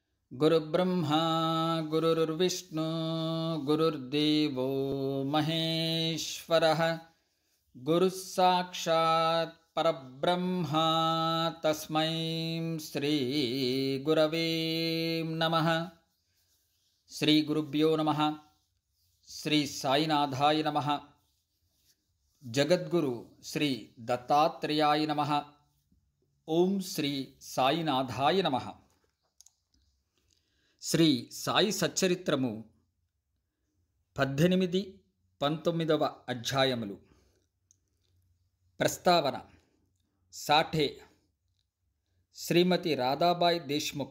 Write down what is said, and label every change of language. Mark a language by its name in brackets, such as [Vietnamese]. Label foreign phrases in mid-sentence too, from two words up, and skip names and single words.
[Sanskrit] गुरुब्रह्मा गुरुर्विष्णु गुरुर्देवो महेश्वरः गुरुः साक्षात् परब्रह्मा तस्मै श्री गुरवे नमः। श्री गुरुभ्यो नमः। श्री साईनाथाय नमः। जगद्गुरु श्री दत्तात्रेयाय नमः। ओम श्री साईनाथाय नमः। [Telugu] శ్రీ సాయి సచ్చరిత్రము 18-19 అధ్యాయములు. ప్రస్తావన. సాఠే శ్రీమతి రాధాబాయ్ దేశ్ముఖ్.